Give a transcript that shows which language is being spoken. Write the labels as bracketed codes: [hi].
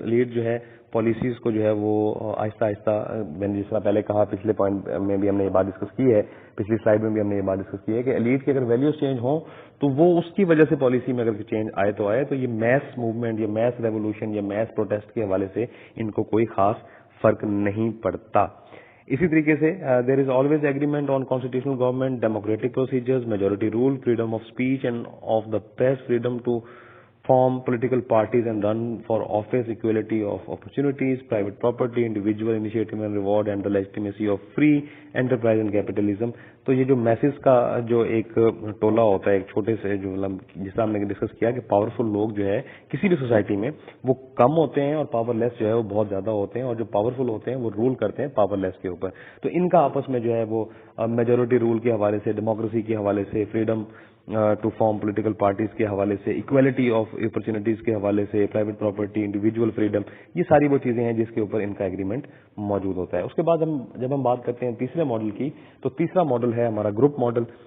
[ur] Elite جو ہے policies کو جو ہے وہ آہستہ آہستہ, میں نے جس طرح پہلے کہا, پچھلے پوائنٹ میں بھی ہم نے یہ بات ڈسکس کی ہے, پچھلی سلائیڈ میں بھی ہم نے یہ بات ڈسکس کی ہے کہ ایلیٹ کی اگر ویلیوز چینج ہوں تو وہ اس کی وجہ سے پالیسی میں اگر چینج آئے تو یہ میس موومنٹ, یہ میس ریولیوشن, یا میس پروٹیسٹ کے حوالے سے ان کو کوئی خاص فرق نہیں پڑتا. اسی طریقے سے [en] There is always agreement on constitutional government, democratic procedures, majority rule, freedom of speech and of the press, freedom to form political parties and run for office, equality of opportunities, private property, individual initiative and reward, and the legitimacy of free enterprise and capitalism. [ur] تو یہ جو Mrs کا جو ایک ٹولہ ہوتا ہے, ایک چھوٹے سے جو جس طرح ہم نے ڈسکس کیا کہ پاورفل لوگ جو ہے کسی بھی سوسائٹی میں وہ کم ہوتے ہیں, اور پاور لیس جو ہے وہ بہت زیادہ ہوتے ہیں, اور جو پاورفل ہوتے ہیں وہ رول کرتے ہیں پاور لیس کے اوپر. تو ان کا آپس میں جو ہے وہ میجورٹی رول کے حوالے سے, ڈیموکریسی کے حوالے سے, freedom to form political parties کے حوالے سے, اکویلٹی آف اپرچونیٹیز کے حوالے سے, پرائیویٹ پراپرٹی, انڈیویجول فریڈم, یہ ساری وہ چیزیں ہیں جس کے اوپر ان کا ایگریمنٹ موجود ہوتا ہے. اس کے بعد جب ہم بات کرتے ہیں تیسرے ماڈل کی, تو تیسرا ماڈل ہے ہمارا گروپ ماڈل.